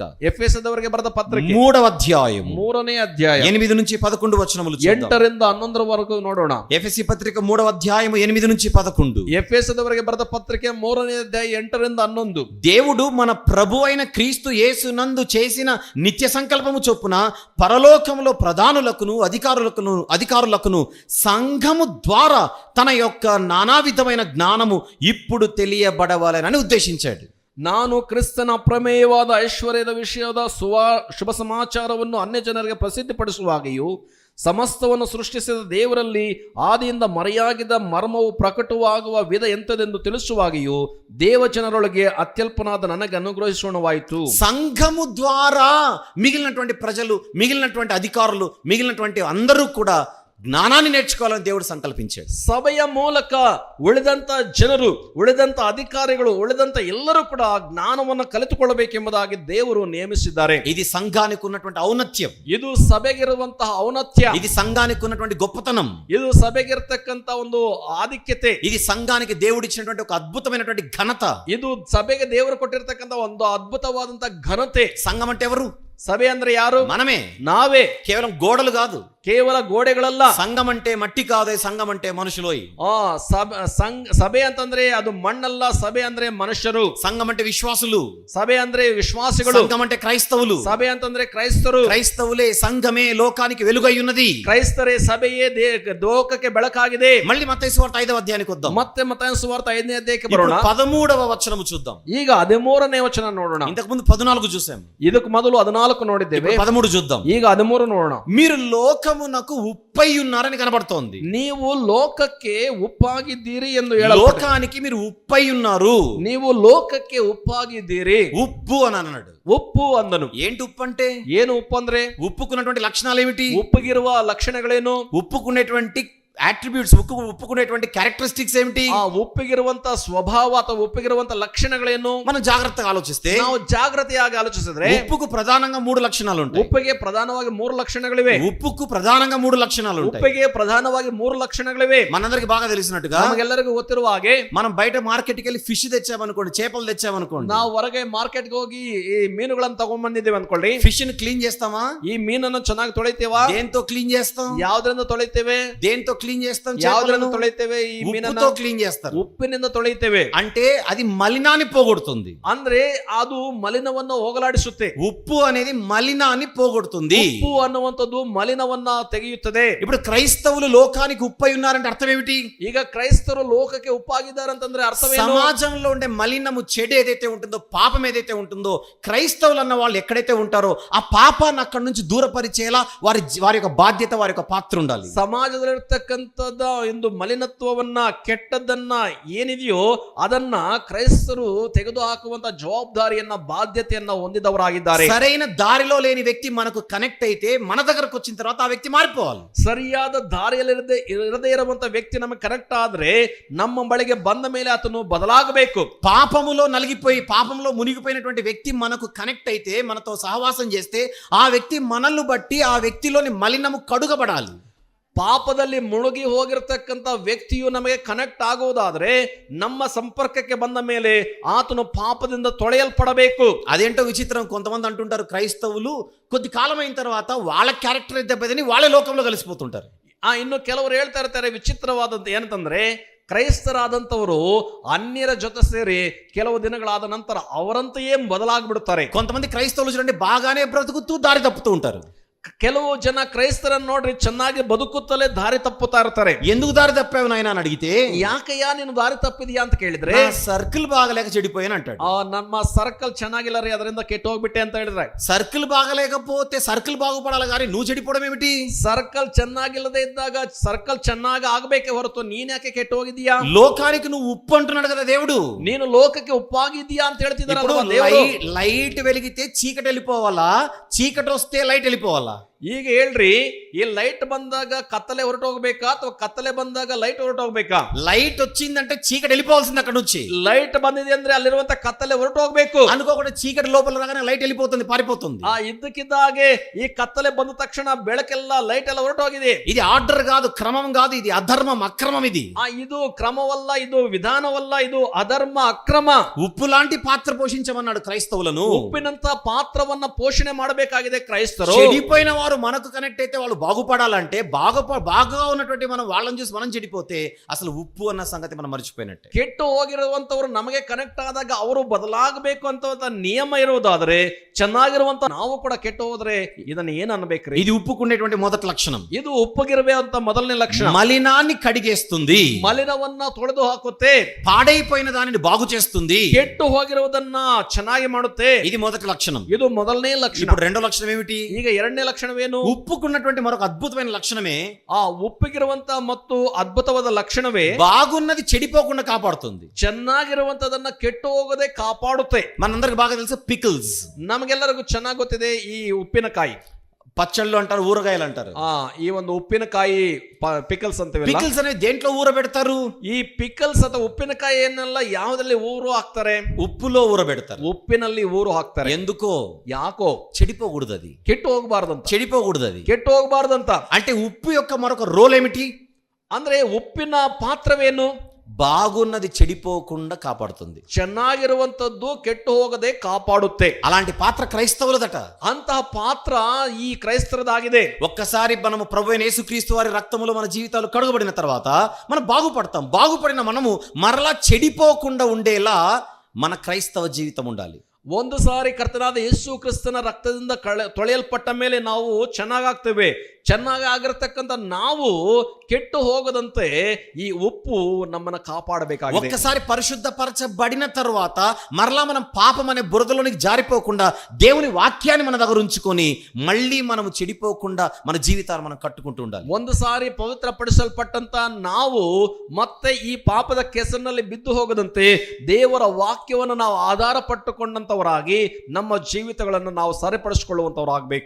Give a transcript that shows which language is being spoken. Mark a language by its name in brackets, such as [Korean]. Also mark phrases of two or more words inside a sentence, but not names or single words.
[Kannada] ಎಫೆಸದವರಿಗೆ ಬರೆದ ಪತ್ರಿಕೆ [Telugu] 3వ అధ్యాయం [Kannada] 3ನೇ ಅಧ್ಯಾಯ [Telugu] 8 నుంచి 11 వచనములు చూద్దాం. [Kannada] 8 ರಿಂದ 11 ನೋಡೋಣ. [Telugu] ఎఫెసీ పత్రిక 3వ అధ్యాయం 8 నుంచి 11. [Kannada] ಎಫೆಸದವರಿಗೆ ಬರೆದ ಪತ್ರಿಕೆ 3ನೇ ಅಧ್ಯಾಯ 8 ರಿಂದ 11. [Telugu] దేవుడు మన ప్రభు అయిన క్రీస్తు యేసునందు చేసిన నిత్య సంకల్పము చొప్పున పరలోకములో ప్రధానులకును అధికారులకును సంఘము ద్వారా తన యొక్క నానావిధమైన జ్ఞానము ఇప్పుడు తెలియబడవాలని ఉద్దేశించాడు. [Kannada] ನಾನು ಕ್ರಿಸ್ತನ ಪ್ರಮೇಯವಾದ ಐಶ್ವರ್ಯದ ವಿಷಯದ ಶುಭ ಸಮಾಚಾರವನ್ನು ಅನ್ಯ ಜನರಿಗೆ ಪ್ರಸಿದ್ಧಿಪಡಿಸುವಾಗಿಯೂ ಸಮಸ್ತವನ್ನು ಸೃಷ್ಟಿಸಿದ ದೇವರಲ್ಲಿ ಆದಿಯಿಂದ ಮರೆಯಾಗಿದ್ದ ಮರ್ಮವು ಪ್ರಕಟವಾಗುವ ವಿಧ ಎಂತದೆಂದು ತಿಳಿಸುವಾಗಿಯೂ ದೇವಜನರೊಳಗೆ ಅತ್ಯಲ್ಪನಾದ ನನಗೆ ಅನುಗ್ರಹಿಸೋಣವಾಯಿತು. [Telugu] సంఘము ద్వారా మిగిలినటువంటి ప్రజలు, మిగిలినటువంటి అధికారులు, మిగిలినటువంటి అందరూ కూడా జ్ఞానాన్ని నేర్చుకోవాలని దేవుడు సంకల్పించాడు. [Kannada] ಸಭೆಯ ಮೂಲಕ ಉಳಿದಂತ ಜನರು, ಉಳಿದಂತ ಅಧಿಕಾರಿಗಳು, ಉಳಿದಂತ ಎಲ್ಲರೂ ಕೂಡ ಜ್ಞಾನವನ್ನು ಕಲಿತುಕೊಳ್ಳಬೇಕೆಂಬುದಾಗಿ ದೇವರು ನೇಮಿಸಿದ್ದಾರೆ. [Telugu] ఇది సంఘానికి ఉన్నటువంటి ఔన్నత్యం, [Kannada] ಇದು ಸಭೆಗಿರುವಂತಹ ಔನ್ನತ್ಯ, [Telugu] ఇది సంఘానికి ఉన్నటువంటి గొప్పతనం, [Kannada] ಇದು ಸಭೆಗಿರ್ತಕ್ಕಂತ ಒಂದು ಆಧಿಕ್ಯತೆ, [Telugu] ఇది సంఘానికి దేవుడు ఇచ్చినటువంటి ఒక అద్భుతమైనటువంటి ఘనత, [Kannada] ಇದು ಸಭೆಗೆ ದೇವರು ಕೊಟ್ಟಿರ್ತಕ್ಕಂತ ಒಂದು ಅದ್ಭುತವಾದಂತ ಘನತೆ. [Telugu] సంఘం అంటే ఎవరు? [Kannada] ಸಭೆ ಅಂದ್ರೆ ಯಾರು? [Telugu] మనమే. [Kannada] ನಾವೇ. [Telugu] కేవలం గోడలు కాదు, [Kannada] ಕೇವಲ ಗೋಡೆಗಳಲ್ಲ. [Telugu] సంఘం అంటే మట్టి కాదు, సంఘం అంటే మనుషులోయ్. [Kannada] ಸಭೆ ಅಂತಂದ್ರೆ ಅದು ಮಣ್ಣಲ್ಲ, ಸಭೆ ಅಂದ್ರೆ ಮನುಷ್ಯರು. [Telugu] సంఘం అంటే విశ్వాసులు, [Kannada] ಸಭೆ ಅಂದ್ರೆ ವಿಶ್ವಾಸಿಗಳು. [Telugu] సంఘం అంటే క్రైస్తవులు, [Kannada] ಸಭೆ ಅಂತಂದ್ರೆ ಕ್ರೈಸ್ತರು. [Telugu] క్రైస్తవులే సంఘమే లోకానికి వెలుగై ఉన్నది. [Kannada] ಕ್ರೈಸ್ತರೇ ಸಭೆಯೇ ಲೋಕಕ್ಕೆ ಬೆಳಕಾಗಿದೆ. [Telugu] మళ్ళీ మత్తయి సువార్త 5వ అధ్యాయానికి వద్దాం. [Kannada] ಮತ್ತೆ ಮತ್ತಾಯ ಸುವಾರ್ತೆ 5ನೇ ಅಧ್ಯಾಯಕ್ಕೆ ಬರೋಣ. [Telugu] 13వ వచనము చూద్దాం. [Kannada] ಈಗ 13ನೇ ವಚನ ನೋಡೋಣ. [Telugu] ఇంతకు ముందు 14 చూసాం, [Kannada] ಇದಕ್ಕೆ ಮೊದಲು 14 ನೋಡಿದ್ದೇವೆ. [Telugu] 13 చూద్దాం. [Kannada] ಈಗ 13 ನೋಡೋಣ. [Telugu] మీరు లోకమునకు ఉప్పై ఉన్నారని కనబడుతోంది. [Kannada] ನೀವು ಲೋಕಕ್ಕೆ ಉಪ್ಪಾಗಿದ್ದೀರಿ ಎಂದು ಹೇಳಲಾಗಿದೆ. [Telugu] లోకానికి మీరు ఉప్పై ఉన్నారు. [Kannada] ನೀವು ಲೋಕಕ್ಕೆ ಉಪ್ಪಾಗಿದ್ದೀರಿ. [Telugu] ఉప్పు అని అన్నాడు. [Kannada] ಉಪ್ಪು ಅಂದನು. [Telugu] ఏంటి ఉప్పు అంటే? [Kannada] ಏನು ಉಪ್ಪು ಅಂದ್ರೆ? [Telugu] ఉప్పుకున్నటువంటి లక్షణాలు ఏమిటి? [Kannada] ಉಪ್ಪಿಗಿರುವ ಲಕ್ಷಣಗಳೇನು? [Telugu] ఉప్పుకునేటువంటి అట్రిబ్యూట్స్, ఉప్పుకునేటువంటి క్యారెక్టరిస్టిక్స్ ఏమిటి? [Kannada] ఆ ಉಪ್ಪಿಗಿರುವಂತ ಸ್ವಭಾವ ಅಥವಾ ಉಪ್ಪಿಗಿರುವಂತ ಲಕ್ಷಣಗಳೇನು? [Telugu] మనం జాగ్రత్తగా ఆలోచిస్తే, [Kannada] ನಾವು ಜಾಗೃತಿಯಾಗಿ ಆಲೋಚಿಸಿದ್ರೆ [Telugu] ఉప్పుకు ప్రధానంగా 3 లక్షణాలు ఉంటాయి. [Kannada] ಉಪ್ಪಿಗೆ ಪ್ರಧಾನವಾಗಿ 3 ಲಕ್ಷಣಗಳಿವೆ. [Telugu] ఉప్పుకు ప్రధానంగా 3 లక్షణాలు ఉంటాయి. [Kannada] ಉಪ್ಪಿಗೆ ಪ್ರಧಾನವಾಗಿ 3 ಲಕ್ಷಣಗಳಿವೆ. [Telugu] మనందరికి బాగా తెలిసినట్టుగా, [Kannada] ನಮಗೆಲ್ಲರಿಗೂ ಗೊತ್ತಿರುವ ಹಾಗೆ, [Telugu] మనం బయట మార్కెట్కి వెళ్ళి ఫిష్ తెచ్చామనుకోండి, చేపలు తెచ్చామనుకోండి, [Kannada] ನಾವು ಹೊರಗೆ ಮಾರ್ಕೆಟ್ಗೆ ಹೋಗಿ ಈ ಮೀನುಗಳನ್ನು ತಗೊಂಡ್ ಬಂದಿದ್ದೇವೆ ಅನ್ಕೊಳ್ಳಿ. [Telugu] ఫిష్ ని క్లీన్ చేస్తామా? [Kannada] ಈ ಮೀನನ್ನು ಚೆನ್ನಾಗಿ ತೊಳಿತೇವಾ? [Telugu] దేంతో క్లీన్ చేస్తాం? [Kannada] ಯಾವ್ದ್ರಿಂದ ತೊಳಿತೇವೆ? [Telugu] దేంతో క్లీన్ క్లీన్ చేస్తాం? [Kannada] ಯಾವುದರಿಂದ [Telugu] చేపలను [Kannada] ತೊಳೆಯುತ್ತೇವೆ? ಈ ಮೀನನ್ನ [Telugu] ఉప్పుతో క్లీన్ చేస్తారు. [Kannada] ಉಪ್ಪಿನಿಂದ ತೊಳೆಯುತ್ತೇವೆ. [Telugu] అంటే అది మలినాన్ని పోగొడుతుంది. [Kannada] ಅಂದ್ರೆ ಅದು ಮಲಿನವನ್ನು ಹೋಗಲಾಡಿಸುತ್ತೆ. [Telugu] ఉప్పు అనేది మలినాన్ని పోగొడుతుంది. [Kannada] ಉಪ್ಪು ಅನ್ನುವಂಥದ್ದು ಮಲಿನವನ್ನ ತೆಗೆಯುತ್ತದೆ. [Telugu] ఇప్పుడు క్రైస్తవులు లోకానికి ఉప్పై ఉన్నారంటే అర్థం ఏమిటి? [Kannada] ಈಗ ಕ್ರೈಸ್ತರು ಲೋಕಕ್ಕೆ ಉಪ್ಪಾಗಿದ್ದಾರೆ ಅಂತಂದ್ರೆ ಅರ್ಥವೇನು? [Telugu] సమాజంలో ఉండే మలినము, చెడు ఏదైతే ఉంటుందో, పాపం ఏదైతే ఉంటుందో, క్రైస్తవులు అన్న వాళ్ళు ఎక్కడైతే ఉంటారో ఆ పాపాన్ని అక్కడి నుంచి దూరపరిచేలా వారి యొక్క బాధ్యత, వారి యొక్క పాత్ర ఉండాలి. [Kannada] ಸಮಾಜದಲ್ಲಿರ್ತಕ್ಕಂಥದ್ದ ಒಂದು ಮಲಿನತ್ವವನ್ನ, ಕೆಟ್ಟದ್ದನ್ನ ಏನಿದೆಯೋ ಅದನ್ನ ಕ್ರೈಸ್ತರು ತೆಗೆದು ಹಾಕುವಂತ ಜವಾಬ್ದಾರಿಯನ್ನ, ಬಾಧ್ಯತೆಯನ್ನ ಹೊಂದಿದವರಾಗಿದ್ದಾರೆ. [Telugu] సరైన దారిలో లేని వ్యక్తి మనకు కనెక్ట్ అయితే మన దగ్గరకు వచ్చిన తర్వాత ఆ వ్యక్తి మారిపోవాలి. [Kannada] ಸರಿಯಾದ ದಾರಿಯಲ್ಲಿ ಇರದೇ ಇರುವಂತ ವ್ಯಕ್ತಿ ನಮಗೆ ಕನೆಕ್ಟ್ ಆದ್ರೆ ನಮ್ಮ ಬಳಿಗೆ ಬಂದ ಮೇಲೆ ಆತನು ಬದಲಾಗಬೇಕು. [Telugu] పాపములో నలిగిపోయి, పాపంలో మునిగిపోయినటువంటి వ్యక్తి మనకు కనెక్ట్ అయితే, మనతో సహవాసం చేస్తే ఆ వ్యక్తి మనల్ని బట్టి ఆ వ్యక్తిలోని మలినము కడుగబడాలి. [Kannada] ಪಾಪದಲ್ಲಿ ಮುಳುಗಿ ಹೋಗಿರತಕ್ಕಂಥ ವ್ಯಕ್ತಿಯು ನಮಗೆ ಕನೆಕ್ಟ್ ಆಗುವುದಾದ್ರೆ ನಮ್ಮ ಸಂಪರ್ಕಕ್ಕೆ ಬಂದ ಮೇಲೆ ಆತನು ಪಾಪದಿಂದ ತೊಳೆಯಲ್ಪಡಬೇಕು. [Telugu] అదేంటో విచిత్రం, కొంతమంది అంటుంటారు క్రైస్తవులు కొద్ది కాలం అయిన తర్వాత వాళ్ళ క్యారెక్టర్ దెబ్బతిని వాళ్ళే లోకంలో కలిసిపోతుంటారు. [Kannada] ಇನ್ನು ಕೆಲವರು ಹೇಳ್ತಾ ಇರ್ತಾರೆ, ವಿಚಿತ್ರವಾದದ್ದು ಏನಂತಂದ್ರೆ ಕ್ರೈಸ್ತರಾದಂಥವರು ಅನ್ಯರ ಜೊತೆ ಸೇರಿ ಕೆಲವು ದಿನಗಳಾದ ನಂತರ ಅವರಂತೆಯೇ ಬದಲಾಗ್ಬಿಡುತ್ತಾರೆ. [Telugu] కొంతమంది క్రైస్తవులు చూడండి బాగానే బ్రతుకుతూ దారి తప్పుతూ ఉంటారు. [Kannada] ಕೆಲವು ಜನ ಕ್ರೈಸ್ತರನ್ನು ನೋಡ್ರಿ ಚೆನ್ನಾಗಿ ಬದುಕುತ್ತಲೇ ದಾರಿ ತಪ್ಪುತ್ತಾ ಇರ್ತಾರೆ. [Telugu] ఎందుకు దారి తప్పావు నాయన అని అడిగితే, [Kannada] ಯಾಕಯ್ಯ ನೀನು ದಾರಿ ತಪ್ಪಿದ್ಯಾ ಅಂತ ಕೇಳಿದ್ರೆ, [Telugu] సర్కిల్ బాగలేక చెడిపోయాను అంటాడు. [Kannada] ನಮ್ಮ ಸರ್ಕಲ್ ಚೆನ್ನಾಗಿಲ್ಲ ರೀ, ಅದರಿಂದ ಕೆಟ್ಟು ಹೋಗ್ಬಿಟ್ಟೆ ಅಂತ ಹೇಳಿದ್ರೆ, [Telugu] సర్కిల్ బాగలేకపోతే సర్కిల్ బాగుపడాలి కానీ నువ్వు చెడిపోవడం ఏమిటి? [Kannada] ಸರ್ಕಲ್ ಚೆನ್ನಾಗಿಲ್ಲದೆ ಇದ್ದಾಗ ಸರ್ಕಲ್ ಚೆನ್ನಾಗಿ ಆಗ್ಬೇಕೆ ಹೊರತು ನೀನ್ ಯಾಕೆ ಕೆಟ್ಟು ಹೋಗಿದ್ಯಾ? [Telugu] లోకానికి నువ్వు ఉప్పు అంటున్నాడు కదా దేవుడు. [Kannada] ನೀನು ಲೋಕಕ್ಕೆ ಉಪ್ಪಾಗಿದ್ಯಾ ಅಂತ ಹೇಳ್ತಿದ್ದಾರೆ. [Telugu] లైట్ వెలిగితే చీకటి వెళ్ళిపోవాలా, చీకటి వస్తే లైట్ వెళ్ళిపోవాలా? [Kannada] ಈಗ ಹೇಳ್ರಿ, ಈ ಲೈಟ್ ಬಂದಾಗ ಕತ್ತಲೆ ಹೊರಟೋಗ್ಬೇಕಾ ಅಥವಾ ಕತ್ತಲೆ ಬಂದಾಗ ಲೈಟ್ ಹೊರಟೋಗ್ಬೇಕಾ? [Telugu] లైట్ వచ్చిందంటే చీకటి వెళ్ళిపోవాల్సింది అక్కడ నుంచి. [Kannada] ಲೈಟ್ ಬಂದಿದೆ ಅಂದ್ರೆ ಅಲ್ಲಿರುವಂತ ಕತ್ತಲೆ ಹೊರಟೋಗ್ಬೇಕು. [Telugu] అనుకోకుండా చీకటి లోపల రాగానే లైట్ వెళ్ళిపోతుంది, పారిపోతుంది. [Kannada] ಇದ್ದಕ್ಕಿದ್ದಾಗೆ ಈ ಕತ್ತಲೆ ಬಂದ ತಕ್ಷಣ ಬೆಳಕೆಲ್ಲ ಲೈಟ್ ಎಲ್ಲ ಹೊರಟೋಗಿದೆ. [Telugu] ఇది ఆర్డర్ కాదు, క్రమం కాదు, ఇది అధర్మం, అక్రమం. ఇది [Kannada] ಇದು క్రమವಲ್ಲ, ಇದು ವಿಧಾನವಲ್ಲ, ಇದು ಅಧರ್ಮ, ಅಕ್ರಮ. [Telugu] ఉప్పు లాంటి పాత్ర పోషించమన్నాడు క్రైస్తవులను. [Kannada] ಉಪ್ಪಿನಂತ ಪಾತ್ರವನ್ನ ಪೋಷಣೆ ಮಾಡಬೇಕಾಗಿದೆ ಕ್ರೈಸ್ತರು. [Telugu] చెడిపోయిన వారు మనకు కనెక్ట్ అయితే వాళ్ళు బాగుపడాలంటే బాగా ఉన్నటువంటి మనం వాళ్ళని చూసి మనం చెడిపోతే అసలు ఉప్పు అన్న సంగతి మనం మర్చిపోయినట్టే. [Kannada] ಕೆಟ್ಟು ಹೋಗಿರುವಂತವರು ನಮಗೆ ಕನೆಕ್ಟ್ ಆದಾಗ ಅವರು ಬದಲಾಗಬೇಕು ಅಂತ ನಿಯಮ ಇರುವುದಾದ್ರೆ, ಚೆನ್ನಾಗಿರುವಂತ ನಾವು ಕೂಡ ಕೆಟ್ಟು ಹೋದ್ರೆ ಇದನ್ನ ಏನ್ ಅನ್ಬೇಕ್ರಿ? [Telugu] ఇది ఉప్పుకునేటువంటి మొదటి లక్షణం. [Kannada] ಇದು ಉಪ್ಪಗಿರಬೇ ಅಂತ ಮೊದಲನೇ ಲಕ್ಷಣ. [Telugu] మలినాన్ని కడిగేస్తుంది, [Kannada] ಮಲಿನವನ್ನ ತೊಳೆದು ಹಾಕುತ್ತೆ, [Telugu] పాడైపోయిన దానిని బాగు చేస్తుంది, [Kannada] ಕೆಟ್ಟು ಹೋಗಿರುವುದನ್ನ ಚೆನ್ನಾಗಿ ಮಾಡುತ್ತೆ. [Telugu] ఇది మొదటి లక్షణం. [Kannada] ಇದು ಮೊದಲನೇ ಲಕ್ಷಣ. [Telugu] ఇప్పుడు రెండో లక్షణం ఏమిటి? [Kannada] ಈಗ ಎರಡನೇ ಲಕ್ಷಣವೇನು? [Telugu] ఉప్పుకున్నటువంటి మరొక అద్భుతమైన లక్షణమే, [Kannada] ಆ ಉಪ್ಪಿಗಿರುವಂತ ಮತ್ತು ಅದ್ಭುತವಾದ ಲಕ್ಷಣವೇ [Telugu] బాగున్నది చెడిపోకుండా కాపాడుతుంది. [Kannada] ಚೆನ್ನಾಗಿರುವಂತದನ್ನ ಕೆಟ್ಟು ಹೋಗದೆ ಕಾಪಾಡುತ್ತೆ. [Telugu] మనందరికి బాగా తెలుసు పికిల్స్. [Kannada] ನಮಗೆಲ್ಲರಿಗೂ ಚೆನ್ನಾಗಿ ಗೊತ್ತಿದೆ ಈ ಉಪ್ಪಿನಕಾಯಿ. [Telugu] పచ్చళ్ళు అంటారు, ఊరగాయలు అంటారు. [Kannada] ಈ ಒಂದು ಉಪ್ಪಿನಕಾಯಿ ಪಿಕಲ್ಸ್ ಅಂತೀವಿ. [Telugu] పికిల్స్ అనేది దేంట్లో ఊరబెడతారు? [Kannada] ಈ ಪಿಕಲ್ಸ್ ಅಥವಾ ಉಪ್ಪಿನಕಾಯಿ ಏನೆಲ್ಲ ಯಾವುದ್ರಲ್ಲಿ ಊರು ಹಾಕ್ತಾರೆ? [Telugu] ఉప్పులో ఊరబెడతారు. [Kannada] ಉಪ್ಪಿನಲ್ಲಿ ಊರು ಹಾಕ್ತಾರೆ. [Telugu] ఎందుకో? [Kannada] ಯಾಕೋ? [Telugu] చెడిపోకూడదు అది, [Kannada] ಕೆಟ್ಟು ಹೋಗಬಾರ್ದಂತ. [Telugu] చెడిపోకూడదు అది, [Kannada] ಕೆಟ್ಟು ಹೋಗಬಾರ್ದಂತ. [Telugu] అంటే ఉప్పు యొక్క మరొక రోల్ ఏమిటి? [Kannada] ಅಂದ್ರೆ ಉಪ್ಪಿನ ಪಾತ್ರವೇನು? [Telugu] బాగున్నది చెడిపోకుండా కాపాడుతుంది, [Kannada] ಚೆನ್ನಾಗಿರುವಂತದ್ದು ಕೆಟ್ಟು ಹೋಗದೆ ಕಾಪಾಡುತ್ತೆ. [Telugu] అలాంటి పాత్ర క్రైస్తవులదట. [Kannada] ಅಂತಹ ಪಾತ್ರ ಈ ಕ್ರೈಸ್ತರದಾಗಿದೆ. [Telugu] ఒక్కసారి మనము ప్రభువైన యేసుక్రీస్తు వారి రక్తములో మన జీవితాలు కడుగబడిన తర్వాత మనం బాగుపడతాం. బాగుపడిన మనము మరలా చెడిపోకుండా ఉండేలా మన క్రైస్తవ జీవితం ఉండాలి. [Kannada] ಒಂದು ಸಾರಿ ಕರ್ತನಾದ ಯೇಸು ಕ್ರಿಸ್ತನ ರಕ್ತದಿಂದ ತೊಳೆಯಲ್ಪಟ್ಟ ಮೇಲೆ ನಾವು ಚೆನ್ನಾಗಾಗ್ತೇವೆ. ಚೆನ್ನಾಗಿ ಆಗಿರತಕ್ಕಂಥ ನಾವು ಕೆಟ್ಟು ಹೋಗದಂತೆ ಈ ಉಪ್ಪು ನಮ್ಮನ್ನ ಕಾಪಾಡಬೇಕಾಗಿದೆ. [Telugu] ఒక్కసారి పరిశుద్ధపరచబడిన తర్వాత మరలా మనం పాపం అనే బురదలోనికి జారిపోకుండా దేవుని వాక్యాన్ని మన దగ్గర ఉంచుకొని మళ్ళీ మనము చెడిపోకుండా మన జీవితాలు మనం కట్టుకుంటూ ఉండాలి. [Kannada] ಒಂದು ಸಾರಿ ಪವಿತ್ರಪಡಿಸಲ್ಪಟ್ಟಂತ ನಾವು ಮತ್ತೆ ಈ ಪಾಪದ ಕೆಸರಿನಲ್ಲಿ ಬಿದ್ದು ಹೋಗದಂತೆ ದೇವರ ವಾಕ್ಯವನ್ನು ನಾವು ಆಧಾರ ಪಟ್ಟುಕೊಂಡಂತವರಾಗಿ ನಮ್ಮ ಜೀವಿತಗಳನ್ನು ನಾವು ಸರಿಪಡಿಸಿಕೊಳ್ಳುವಂತವರಾಗಬೇಕು.